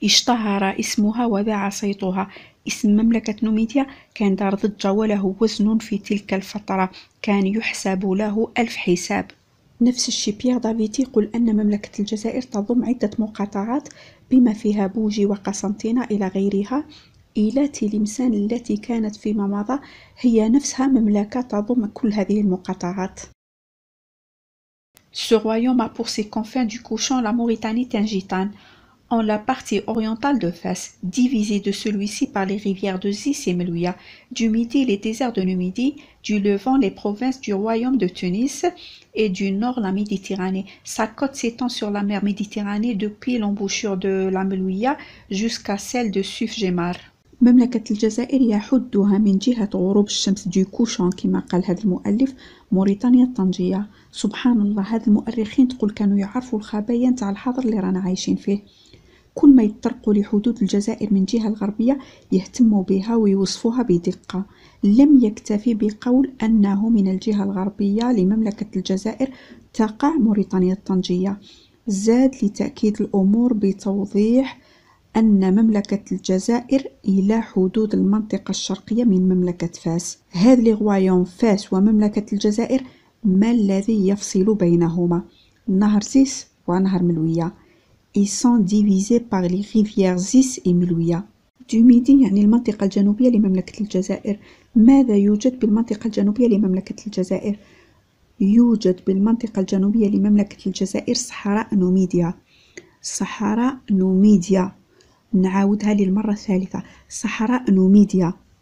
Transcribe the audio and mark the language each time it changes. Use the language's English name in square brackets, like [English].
[Arabic] اشتهر اسمها وذاع صيتها. اسم مملكة نوميديا كان دار ضجة وله وزن في تلك الفترة، كان يحسب له 1000 حساب. نفس الشيء بيير دافيتي يقول أن مملكة الجزائر تضم عدة مقاطعات بما فيها بوجي وقسنطينة إلى غيرها، إلى تلمسان التي كانت فيما مضى هي نفسها مملكة تضم كل هذه المقاطعات. [French] Ce royaume a pour ses confins du couchant la Mauritanie Tingitane, en la partie orientale de Fès, divisée de celui-ci par les rivières de Zis et Melouia, du midi les déserts de Numidie, du levant les provinces du royaume de Tunis et du nord la Méditerranée. Sa côte s'étend sur la mer Méditerranée depuis l'embouchure de la Melouia jusqu'à celle de Suf-Gemar. [Arabic] مملكة الجزائر يحدها من جهة غروب الشمس دو كوشون كما قال هذا المؤلف موريتانيا الطنجية. سبحان الله، هذا المؤرخين تقول كانوا يعرفوا الخبايا نتاع الحاضر اللي رانا عايشين فيه. كل ما يتطرقوا لحدود الجزائر من جهة الغربية يهتموا بها ويوصفوها بدقة. لم يكتفي بقول أنه من الجهة الغربية لمملكة الجزائر تقع موريتانيا الطنجية، زاد لتأكيد الأمور بتوضيح أن مملكة الجزائر إلى حدود المنطقة الشرقية من مملكة فاس. هذا لي غوايون فاس ومملكة الجزائر ما الذي يفصل بينهما؟ نهر زيس ونهر ملوية. [French] Ils sont divisés par les rivières Zis et Melouia. Du Midi [Arabic] يعني المنطقة الجنوبية لمملكة الجزائر. ماذا يوجد بالمنطقة الجنوبية لمملكة الجزائر؟ يوجد بالمنطقة الجنوبية لمملكة الجزائر صحراء نوميديا. صحراء نوميديا، نعاودها للمرة الثالثة، صحراء نوميديا.